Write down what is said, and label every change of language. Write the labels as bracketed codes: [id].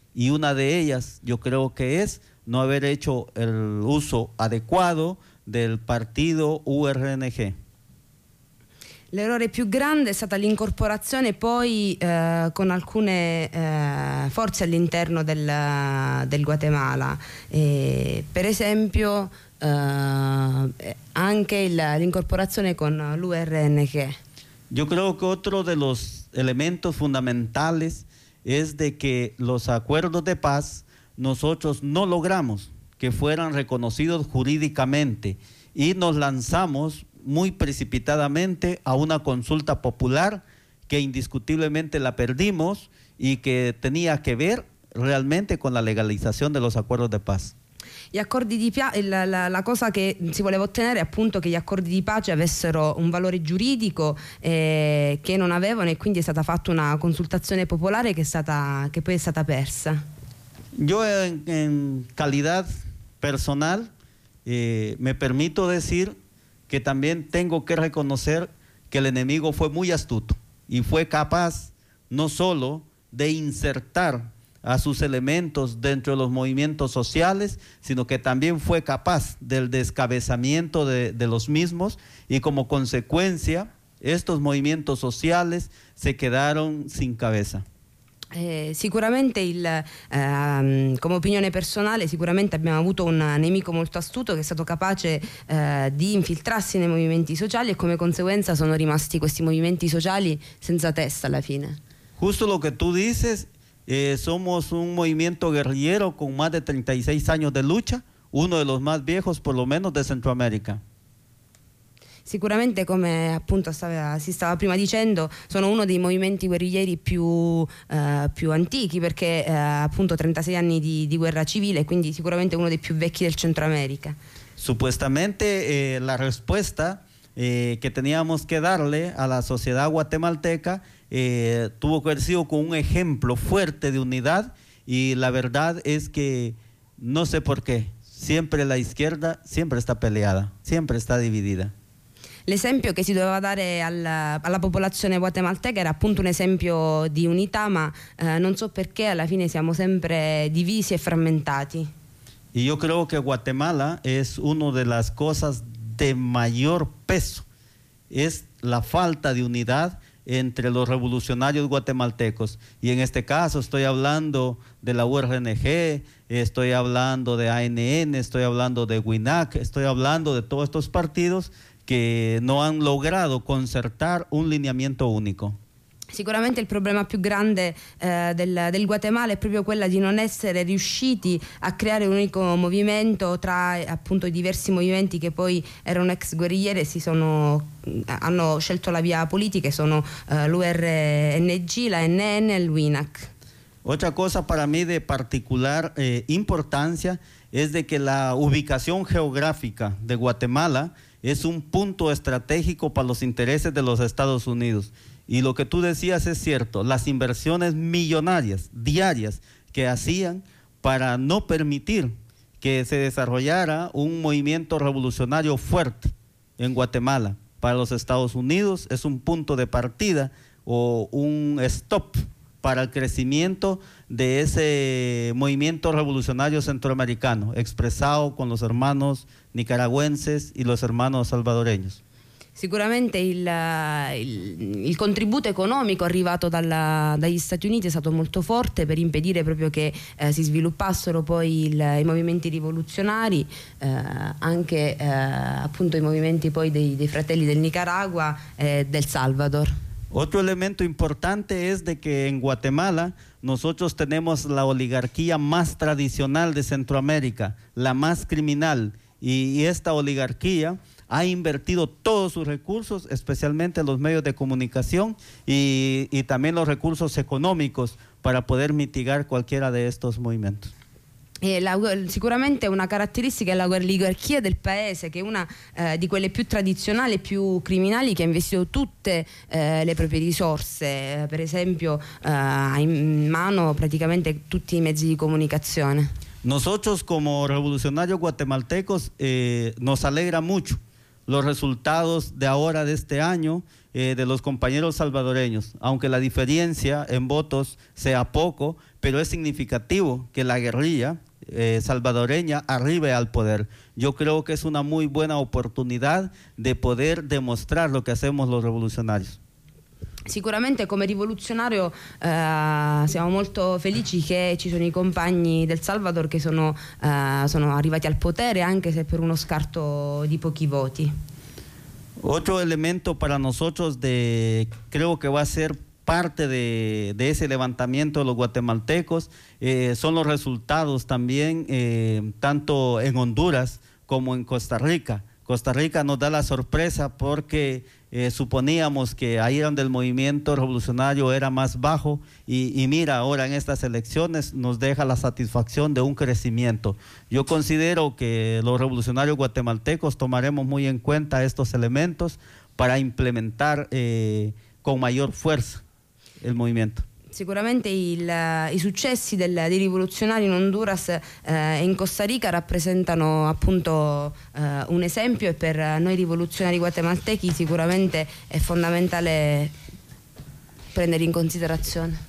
[es] Y una de ellas, yo creo que es no haber hecho el uso adecuado del partido URNG. [it] L'errore più grande è stata l'incorporazione poi con alcune forze all'interno del Guatemala. Per esempio anche l'incorporazione con l'URNG. [es] Yo creo que otro de los elementos fundamentales es de que los acuerdos de paz nosotros no logramos que fueran reconocidos jurídicamente y nos lanzamos muy precipitadamente a una consulta popular que indiscutiblemente la perdimos y que tenía que ver realmente con la legalización de los acuerdos de paz. [it] Gli accordi di pace, la cosa che si voleva ottenere è appunto che gli accordi di pace avessero un valore giuridico che non avevano, e quindi è stata fatta una consultazione popolare che poi è stata persa. Io in qualità personale mi permetto di dire che [es] también tengo que reconocer que el enemigo fue muy astuto y fue capaz no solo de insertar a sus elementos dentro de los movimientos sociales, sino que también fue capaz del descabezamiento de los mismos, y como consecuencia estos movimientos sociales se quedaron sin cabeza. [it] Sicuramente come opinione personale sicuramente abbiamo avuto un nemico molto astuto che è stato capace di infiltrarsi nei movimenti sociali, e come conseguenza sono rimasti questi movimenti sociali senza testa alla fine. [es] Justo lo que tú dices. Somos un movimiento guerrillero con más de 36 años de lucha, uno de los más viejos, por lo menos, de Centroamérica. [it] Sicuramente, come appunto si stava prima dicendo, sono uno dei movimenti guerriglieri più antichi, perché appunto 36 anni di guerra civile, quindi sicuramente uno dei più vecchi del Centroamérica. [es] supuestamente la respuesta que teníamos que darle a la sociedad guatemalteca tuvo que haber sido con un ejemplo fuerte de unidad, y la verdad es que no sé por qué, siempre la izquierda siempre está peleada, siempre está dividida. [it] L'esempio che si doveva dare alla popolazione guatemalteca era appunto un esempio di unità, ma non so perché alla fine siamo sempre divisi e frammentati. [es] Y yo creo que Guatemala es una de las cosas de mayor peso, es la falta de unidad entre los revolucionarios guatemaltecos. Y en este caso estoy hablando de la URNG, estoy hablando de ANN, estoy hablando de WINAC, estoy hablando de todos estos partidos que no han logrado concertar un lineamiento único. [it] Sicuramente il problema più grande del Guatemala è proprio quella di non essere riusciti a creare un unico movimento tra appunto i diversi movimenti che poi erano ex guerriglieri e hanno scelto la via politica, e sono l'URNG, la NN e il WINAC. [es] Otra cosa para mí de particular importancia es de que la ubicación geográfica de Guatemala es un punto estratégico para los intereses de los Estados Unidos. Y lo que tú decías es cierto, las inversiones millonarias, diarias, que hacían para no permitir que se desarrollara un movimiento revolucionario fuerte en Guatemala. Para los Estados Unidos es un punto de partida o un stop para el crecimiento de ese movimiento revolucionario centroamericano, expresado con los hermanos nicaragüenses y los hermanos salvadoreños. [it] Sicuramente il contributo economico arrivato dagli Stati Uniti è stato molto forte per impedire proprio che si sviluppassero poi i movimenti rivoluzionari, anche appunto i movimenti poi dei fratelli del Nicaragua e del Salvador. [es] Otro elemento importante es de que en Guatemala nosotros tenemos la oligarquía más tradicional de Centroamérica, la más criminal, y esta oligarquía ha invertido todos sus recursos, especialmente los medios de comunicación y también los recursos económicos para poder mitigar cualquiera de estos movimientos. [it] Sicuramente una caratteristica è l'oligarchia del paese, che è una di quelle più tradizionali e più criminali, che ha investito tutte le proprie risorse, per esempio ha in mano praticamente tutti i mezzi di comunicazione. [es] Nosotros como revolucionarios guatemaltecos nos alegra mucho los resultados de ahora, de este año, de los compañeros salvadoreños, aunque la diferencia en votos sea poco, pero es significativo que la guerrilla salvadoreña arribe al poder. Yo creo que es una muy buena oportunidad de poder demostrar lo que hacemos los revolucionarios. [it] Sicuramente come rivoluzionario siamo molto felici che ci sono i compagni del Salvador che sono arrivati al potere, anche se per uno scarto di pochi voti. [es] Otro elemento para nosotros creo que va a ser parte de ese levantamiento de los guatemaltecos son los resultados también tanto en Honduras como en Costa Rica. Costa Rica nos da la sorpresa porque suponíamos que ahí donde el movimiento revolucionario era más bajo y mira, ahora en estas elecciones nos deja la satisfacción de un crecimiento. Yo considero que los revolucionarios guatemaltecos tomaremos muy en cuenta estos elementos para implementar con mayor fuerza el movimiento. [it] Sicuramente i successi dei rivoluzionari in Honduras e in Costa Rica rappresentano appunto un esempio, e per noi rivoluzionari guatemaltechi sicuramente è fondamentale prendere in considerazione.